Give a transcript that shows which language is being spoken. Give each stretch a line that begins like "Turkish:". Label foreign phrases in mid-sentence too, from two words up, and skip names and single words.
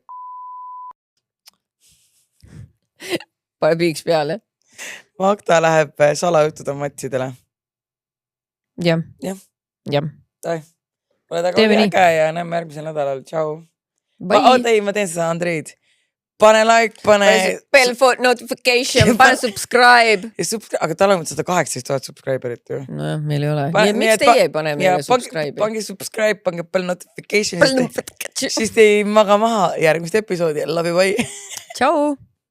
Estonian: Pane piiks peale. Magda läheb salajutuda matsidele. Jah. Oled aga oli äge ja näeme järgmisel nädalal. Tšau. Ma teen seda Andreid. Pane like, pane...
English: Bell for notification,
Estonian: pane subscribe. Aga tal on 118 000 subscriberit ju. No meil ei ole. Miks teie ei pane meile subscribe? Pange subscribe, pange
English: bell notification.
Estonian: Siis te ei maga maha järgmist episoodi.
English: Love you, bye.
Estonian: Tšau.